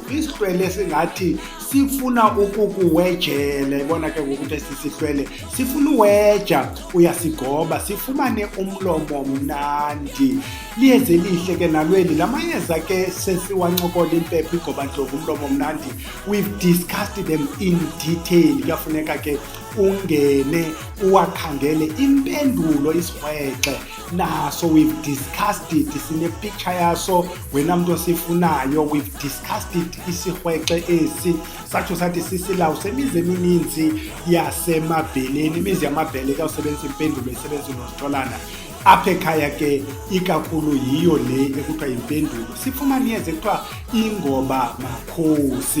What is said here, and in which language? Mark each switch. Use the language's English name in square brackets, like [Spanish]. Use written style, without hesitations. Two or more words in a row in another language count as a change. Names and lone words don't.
[Xhosa] Isihlwele singathi sifuna ukukuwejela, ibona ke ngokuthi esisihlwele sifuna uweja, uyasigoba. Sifumane umlomo mnandi, liyeze lihle ke nalweli. La mayeza ke sesiwancokola impepho, igobandlovu, umlomo mnandi, [English] we've discussed them in detail. [Xhosa] Kuyafuneka ke ungene uwakhangele. Impendulo isirhwexe naso [English] we've discussed it, [Xhosa] sine-picture yaso wena mntu osifunayo. [English] We've discussed it, [Xhosa] isirhwexe esi satsho sathi sisilawu semizi emininzi yasemabheleni. Imizi yamabhele ke usebenzisa impendulo, isebenzisa unositolana. Apha ekhaya ke ikakhulu yiyo le ekuthiwa yimpendulo. Sifumane iyeza ekuthiwa ingoba makhosi.